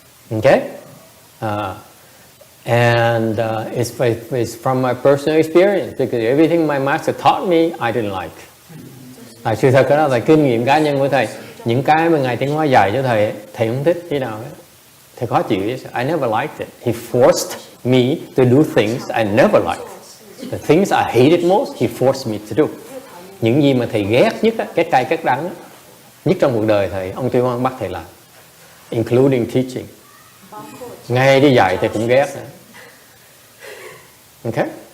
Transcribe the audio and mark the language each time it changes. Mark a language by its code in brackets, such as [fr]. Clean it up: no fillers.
[en] Okay, and it's from my personal experience, because everything my master taught me I didn't like. [vi] Sự thật đó là kinh nghiệm cá nhân của thầy. Những cái mà ngài Tiến Hóa dạy cho thầy không thích thế nào, thầy khó chịu. [en] I never liked it. He forced me to do things I never liked. The things I hated most, he forced me to do. [vi] Những gì mà thầy ghét nhất, cái cay cái đắng nhất trong cuộc đời thầy, ông Tiến Hóa bắt thầy làm, [en] including teaching. [vi] Ngay đi dạy thầy cũng ghét. [en] Okay.